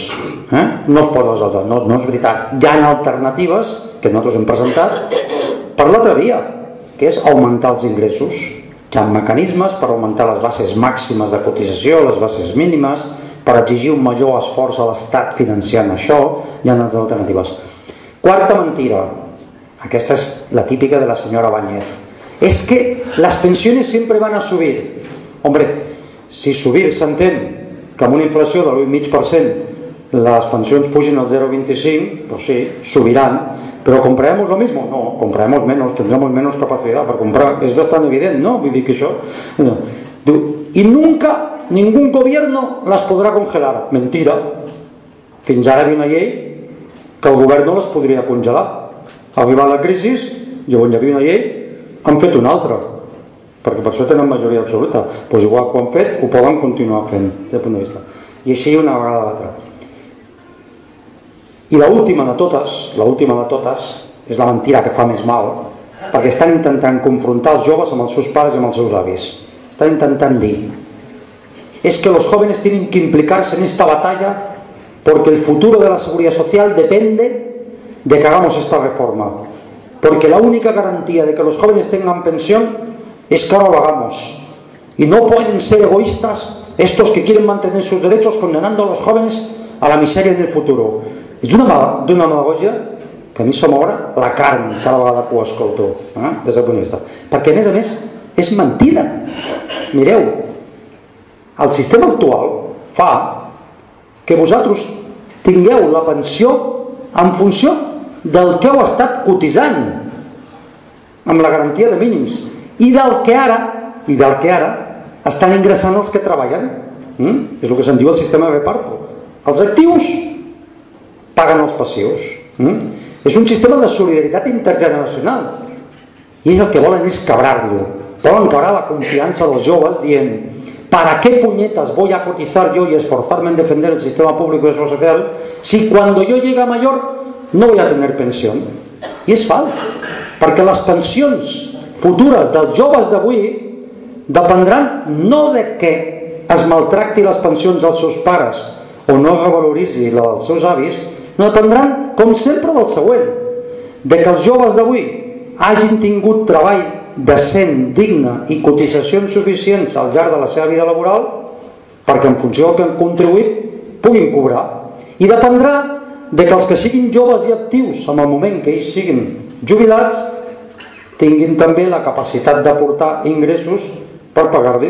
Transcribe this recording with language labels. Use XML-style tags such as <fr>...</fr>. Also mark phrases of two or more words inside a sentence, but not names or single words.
<ca>No es pot resoldre, no és veritat. Hi ha alternatives que nosaltres hem presentat per l'altra via, que és augmentar els ingressos. Hi ha mecanismes per augmentar les bases màximes de cotització, les bases mínimes, per exigir un major esforç a l'Estat financiant això. Hi ha altres alternatives. Quarta mentira, aquesta és la típica de la senyora Báñez,</ca> <es>es que las pensiones siempre van a subir.</es> <ca>Hombre, si subir s'entén que amb una inflació de l'1,5% les pensions pugin al 0,25,</ca> <es>pues sí, subirán, pero ¿compraremos lo mismo? No, compraremos menos, tendremos menos capacidad para comprar, es bastante evidente, ¿no?</es> <ca>Vull dir que això...</ca> <es>Y nunca, ningún gobierno las podrá congelar. Mentira.</es> <ca>Fins ara hi ha una llei que el govern no les podria congelar. Arribar la crisi, llavors hi havia una llei, han fet una altra, perquè per això tenen majoria absoluta. Doncs igual que ho han fet, ho poden continuar fent, des del punt de vista. I així una vegada l'altra. I l'última de totes, és la mentira que fa més mal, perquè estan intentant confrontar els joves amb els seus pares i amb els seus avis.</ca> <es>Están intentando decir, es que los jóvenes tienen que implicarse en esta batalla porque el futuro de la seguridad social depende de que hagamos esta reforma, porque la única garantía de que los jóvenes tengan pensión es que ahora lo hagamos, y no pueden ser egoístas estos que quieren mantener sus derechos condenando a los jóvenes a la miseria en el futuro.</es> <ca>És d'una demagogia que a mi se m'obre la carn cada vegada que ho escolto, des del punt de vista, perquè a més és mentida. Mireu, el sistema actual fa que vosaltres tingueu la pensió en funció del que heu estat cotitzant, amb la garantia de mínims, i del que ara estan ingressant els que treballen. És el que se'n diu el sistema de reparto. Els actius paguen els passius. És un sistema de solidaritat intergeneracional, i és el que volen és quebrar-lo. Volen quebrar</ca> <es>la confianza de los jóvenes dient, ¿para qué puñetas voy a cotizar yo y esforzarme en defender el sistema público de seguridad social si cuando yo llegue a mayor no voy a tener pensión?</es> <ca>I és fals, perquè les pensions futures dels joves d'avui dependran no de que es maltracti les pensions dels seus pares o no es revaloritzi la dels seus avis, no dependran, com sempre, del següent, de que els joves d'avui hagin tingut treball decent, digne i cotitzacions suficients al llarg de la seva vida laboral perquè en funció del que han contribuït puguin cobrar, i dependrà de que els que siguin joves i actius en el moment que ells siguin jubilats tinguin també la capacitat d'aportar ingressos per pagar-li.</ca>